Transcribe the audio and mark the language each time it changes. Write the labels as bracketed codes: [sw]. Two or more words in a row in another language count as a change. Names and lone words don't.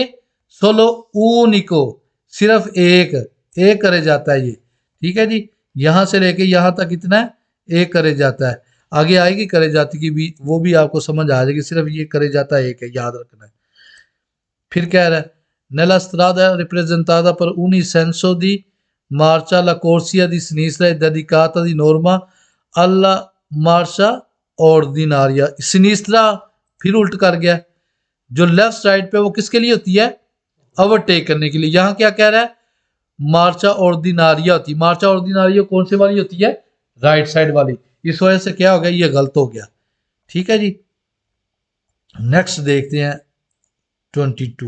[it] solo unico, [hi] सिर्फ एक, एक करे जाता है ये। ठीक है जी, यहां से लेके यहां तक कितना है? एक करे जाता है। आगे आएगी करे जाती की भी, वो भी आपको समझ आ जाएगी। सिर्फ ये करे जाता है एक है, याद रखना है। फिर कह रहा है [it] nella strada rappresentata per un senso di marcia la corsia di sinistra è dedicata di norma alla marcia ordinaria। [hi] सिनिस्ट्रा फिर उल्ट कर गया। जो लेफ्ट साइड पे वो किसके लिए होती है? ओवरटेक करने के लिए। यहां क्या कह रहा है? [it] marcia ordinaria [hi] होती है। [it] marcia ordinaria [hi] कौन सी वाली होती है? राइट साइड वाली। इस वजह से क्या हो गया, ये गलत हो गया। ठीक है जी, नेक्स्ट देखते हैं 22।